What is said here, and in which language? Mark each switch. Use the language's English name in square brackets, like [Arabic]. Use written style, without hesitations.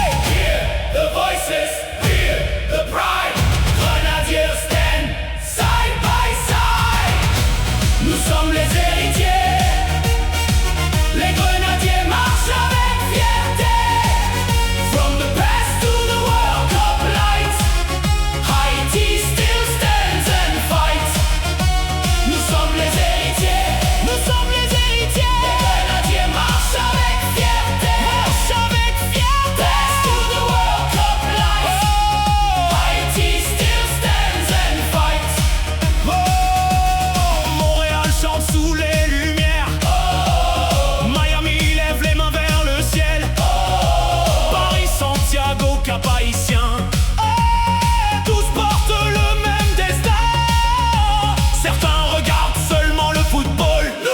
[English] Hear the voices, hear the pride. Grenadiers stand side by side. [French] Nous sommes les héritiers. Les grenadiers marchent avec fierté. [English] From the past to the World Cup lights, Haiti still stands and fights. [French] Nous sommes les héritiers. Nous sommes les héritiers. Les grenadiers marchent avec fierté. Marche avec fierté. [English] Past to the World Cup lights, Haiti still stands and fights. [French] Oh, Montréal chante sous les lumières. Miami lève les mains vers le ciel. Paris, Santiago, Cap Haïtien. Tous portent le même destin. Certains regardent seulement le football.